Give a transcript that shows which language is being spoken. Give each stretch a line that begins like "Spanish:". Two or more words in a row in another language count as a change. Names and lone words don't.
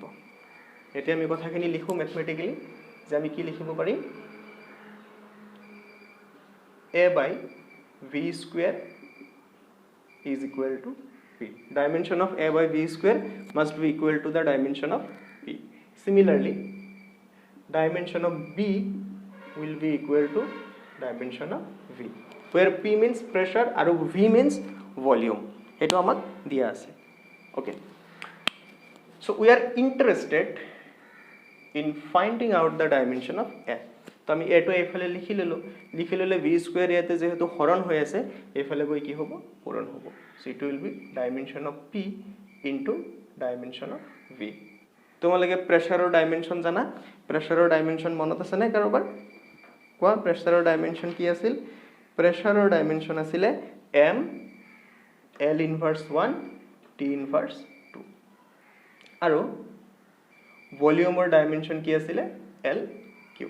Assamese: এতিয়া আমি কথাখিনি লিখোঁ মেথমেটিকেলি যে আমি কি লিখিব পাৰিম
English: a by V square is equal to V. dimension of a by V square must be equal to the dimension of V. similarly dimension of B will be equal to dimension of V, where P means pressure আৰু V means volume,
Assamese: এইটো আমাক দিয়া আছে।
English: okay, so we are interested in finding out the dimension of A.
Assamese: তো আমি এটো এইফালে লিখি ললে
English: V square
Assamese: ইয়াতে যেহেতু হৰণ হৈ আছে এইফালে গৈ কি হ'ব পূৰণ হ'ব।
English: so it will be dimension of P into dimension of V।
Assamese: তোমালোকে প্ৰেছাৰৰ ডাইমেনশ্যন জানা? প্ৰেছাৰৰ ডাইমেনশ্যন মনত আছে নে কাৰোবাৰ? কোৱা প্ৰেছাৰৰ ডাইমেনশ্যন কি আছিল? প্ৰেছাৰৰ ডাইমেনশ্যন আছিলে
English: M L inverse 1 T inverse 2,
Assamese: আৰু ভলিউমৰ ডাইমেনশ্যন কি আছিলে
English: L cube.